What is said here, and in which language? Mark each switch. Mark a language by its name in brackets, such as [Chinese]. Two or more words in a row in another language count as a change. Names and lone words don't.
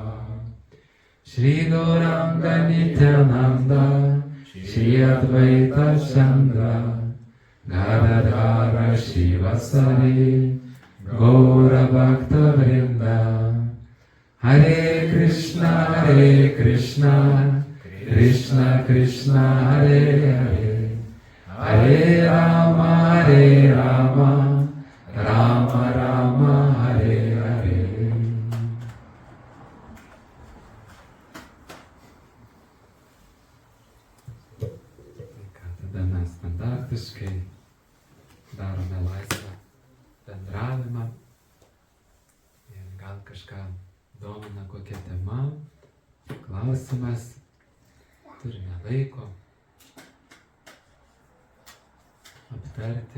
[Sanskrit] Shri Gauranga Nityananda Shri Advaita Chandra Gadadhara Shivasari Gaura Bhakta Vrinda. Hare Krishna Krishna Krishna Hare Hare Hare Rama Rama Rama Hare Hare. [Lithuanian] Tada mes standartiškai darome laisvą bendravimą. Ir gal kažką domina kokia tema, klausimas, turime laiko aptarti.